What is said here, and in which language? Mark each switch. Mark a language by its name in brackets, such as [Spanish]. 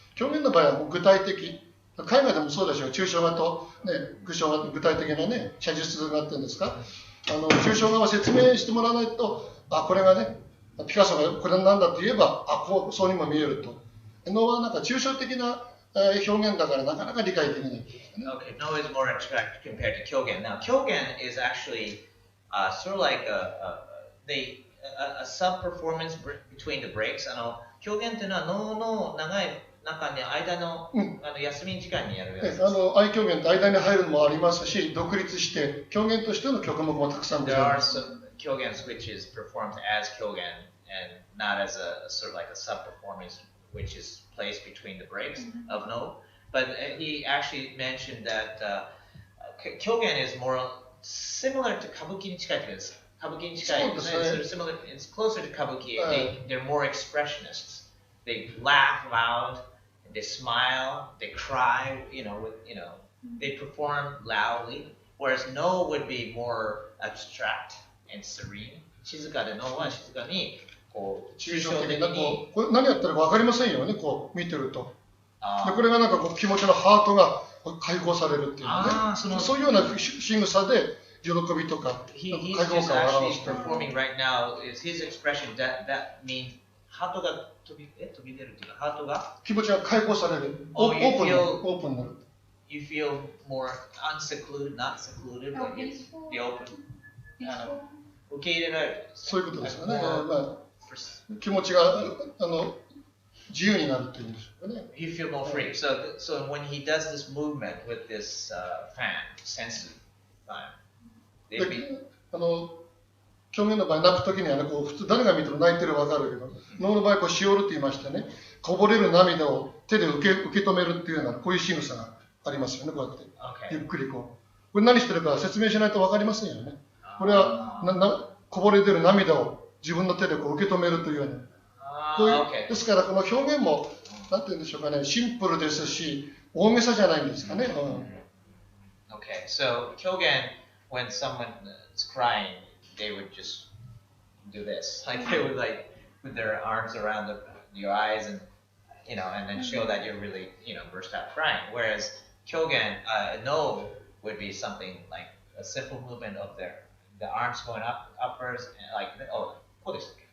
[Japanese] 表現の場合はもう具体的、海外でもそうでしょう。抽象画と、ね、具象画と具体的なね、写実画っていうんですか。抽象画は説明してもらわないと、これがね、ピカソがこれなんだと言えば、そうにも見えると。能はなんか抽象的な表現だからなかなか理解できない。 [English] Okay, no is more abstract compared to kyogen. Now, kyogen is actually sort of like a sub-performance between the breaks. [Japanese] 狂言っていうのは能の長い中に間の、休み時間にやるやつです。愛狂言って間に入るのもありますし、独立して狂言としての曲目もたくさん出てます。 There are some kyogen which is performed as kyogen and not as a sort of like a sub-performance which is placed between the breaks of No. But he actually mentioned that kyogen is more similar to kabuki に近いです。歌舞伎に近いですね。 [English] It's closer to kabuki. They're more expressionists. They laugh loud, they smile, they cry, they perform loudly. Whereas No would be more abstract and serene. [Japanese] 静かでNoは静かに、抽象的なこれ何やってるか分かりませんよね、見てると。でこれが気持ちのハートが解放されるっていうね。そういうような仕草で喜びとか解放感を表している。 [English] Performing right now is his expression that means [Japanese] ハートが飛び出るっていうか、ハートが気持ちが解放される。オープンになる。 [English] You feel more unsecluded, not secluded, but the open. [Japanese] 受け入れられる。そういうことですよね。気持ちが自由になるというんでしょうかね。 [English] You feel more free. So when he does this movement with this fan, sensitive fan, [Japanese] 狂言の場合泣くときには普通誰が見ても泣いてるわかるけど、能の場合しおるって言いましてね、こぼれる涙を手で受け止めるっていうようなこういう仕草がありますよね。こうやってゆっくりこれ何してるか説明しないとわかりませんよね。これはこぼれてる涙を自分の手で受け止めるというようなこういうですからこの表現もなんて言うんでしょうかね、シンプルですし大げさじゃないんですかね。 [English] Okay, so kyogen, when someone is crying, they would just do this, like they would put their arms around your eyes and then show that you're really burst out crying. Whereas kyogen, No would be something like a simple movement of the arms going upwards and like [Japanese] こうでしたっけ？